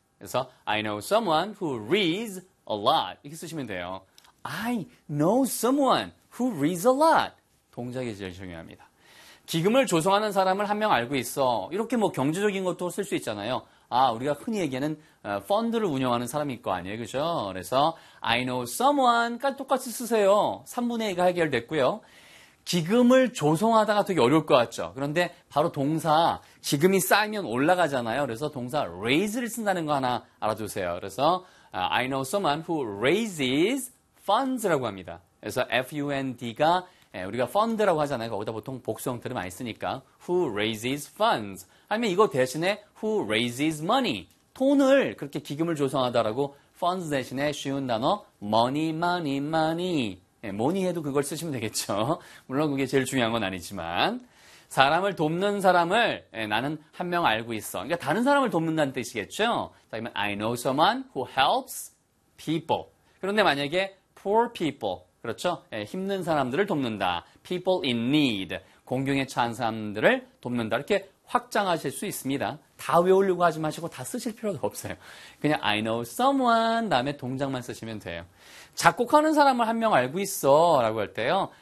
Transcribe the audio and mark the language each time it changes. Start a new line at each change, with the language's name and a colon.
English: 그래서 I know someone who reads a lot.
Korean: 이렇게 쓰시면 돼요.
English: I know someone who reads a lot.
Korean: 동작이 제일 중요합니다. 기금을 조성하는 사람을 한 명 알고 있어. 이렇게 뭐 경제적인 것도 쓸 수 있잖아요. 아, 우리가 흔히 얘기하는 펀드를 운영하는 사람일 거 아니에요. 그죠? 그래서
English: I know someone
Korean: 까지 똑같이 쓰세요. 3분의 2가 해결됐고요. 기금을 조성하다가 되게 어려울 것 같죠. 그런데 바로 동사, 기금이 쌓이면 올라가잖아요. 그래서 동사 raise를 쓴다는 거 하나 알아두세요. 그래서
English: I know someone who raises funds
Korean: 라고 합니다. 그래서 F-U-N-D가 우리가 fund라고 하잖아요. 거기다 보통 복수형태를 많이 쓰니까
English: who raises funds.
Korean: 아니면 이거 대신에
English: who raises money.
Korean: 돈을 그렇게 기금을 조성하다라고 funds 대신에 쉬운 단어 money, money, money. 예, 뭐니 해도 그걸 쓰시면 되겠죠. 물론 그게 제일 중요한 건 아니지만 사람을 돕는 사람을 예, 나는 한 명 알고 있어. 그러니까 다른 사람을 돕는다는 뜻이겠죠. 자, 그러면
English: I know someone who helps people.
Korean: 그런데 만약에
English: poor people,
Korean: 그렇죠? 예, 힘든 사람들을 돕는다.
English: People in need,
Korean: 공경에 처한 사람들을 돕는다. 이렇게 확장하실 수 있습니다. 다 외우려고 하지 마시고 다 쓰실 필요도 없어요. 그냥
English: I know someone
Korean: 다음에 동작만 쓰시면 돼요. 작곡하는 사람을 한 명 알고 있어 라고 할 때요.